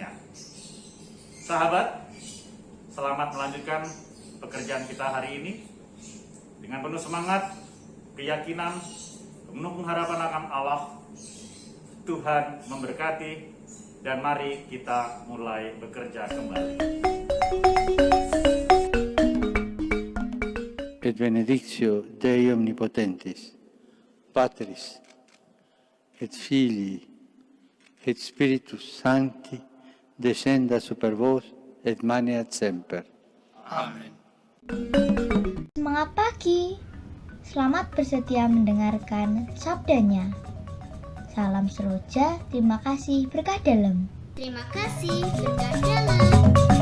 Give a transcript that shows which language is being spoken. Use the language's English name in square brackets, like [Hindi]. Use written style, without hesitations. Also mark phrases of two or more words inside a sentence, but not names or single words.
[Indonesian] Sahabat, selamat melanjutkan pekerjaan kita hari ini dengan penuh semangat, keyakinan, penuh pengharapan akan Allah. Tuhan memberkati dan mari kita mulai bekerja kembali. [Latin] Et benedictio Dei Omnipotentis, Patris, et Filii, et Spiritus Sancti, descenda super vos, et maneat semper. [Indonesian] Amin. Semangat pagi. Selamat bersedia mendengarkan sabdanya. Salam seroja, terima kasih, berkah dalam. Terima kasih, berkah dalam.